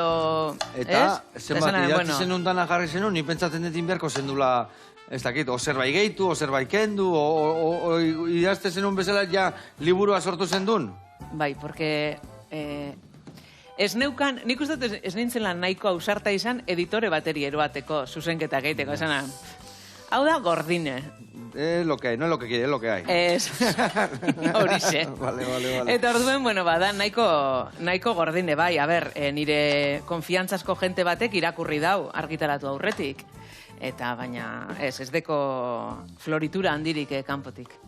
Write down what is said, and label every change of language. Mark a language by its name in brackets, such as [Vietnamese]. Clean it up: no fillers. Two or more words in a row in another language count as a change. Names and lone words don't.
[Basque] Eta, zenbat, idatzi zenun dana jarri zenun, ni pentsatzen dut inberko zendula, ez dakit, o zerbait gehitu, o zerbait kendu, o idazte zenun bezala ja liburua sortu zendun? Bai, porque... Ez neukan, nik uste dut ez nintzen lan nahiko ausarta izan editore bateri eroateko, zuzenketak egiteko, esan. Hau da, gordine. [Spanish] Lo que hay, no es lo que quiere, es lo que hay. [Basque] Ez, horixe. Vale. Eta orduen, da nahiko gordine, bai, nire konfiantzazko jente batek irakurri dau argitaratu aurretik. Eta baina, ez deko floritura handirik kanpotik.